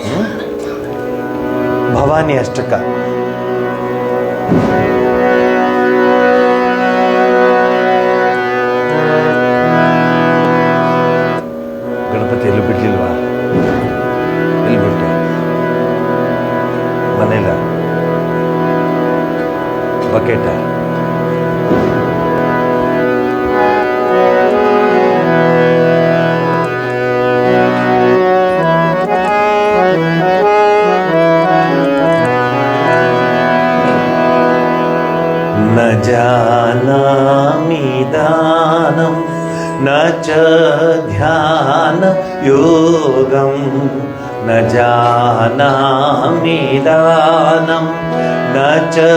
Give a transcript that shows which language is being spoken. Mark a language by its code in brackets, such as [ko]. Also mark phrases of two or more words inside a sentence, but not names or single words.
[kn] ಭವಾನಿ ಅಷ್ಟಕ. ಗಣಪತಿ ಎಲ್ಲೂ ಬಿಡ್ಲಿಲ್ವಾ? ಎಲ್ಲಿ ಬಿಟ್ಟೆ? ಮನೇಲ ಬಕೆಟ? [sa] न जानामि दानं न च ध्यानयोगं न जानामि दानं न च